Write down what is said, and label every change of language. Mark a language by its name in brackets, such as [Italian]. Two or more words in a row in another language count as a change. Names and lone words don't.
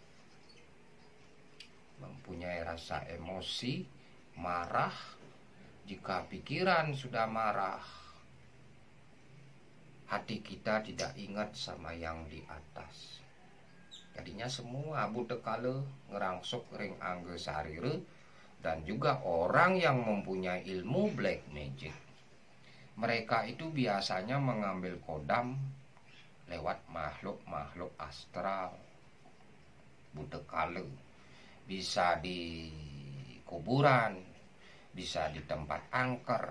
[Indonesian] Mempunyai rasa emosi, marah. Jika pikiran sudah marah, hati kita tidak ingat sama yang di atas. Jadinya semua [Balinese] budekale ngerangsuk ring angge sarire. [Indonesian] Dan juga orang yang mempunyai ilmu [English] black magic, [Indonesian] mereka itu biasanya mengambil kodam lewat makhluk-makhluk astral. Budekale bisa di kuburan, bisa di tempat angker.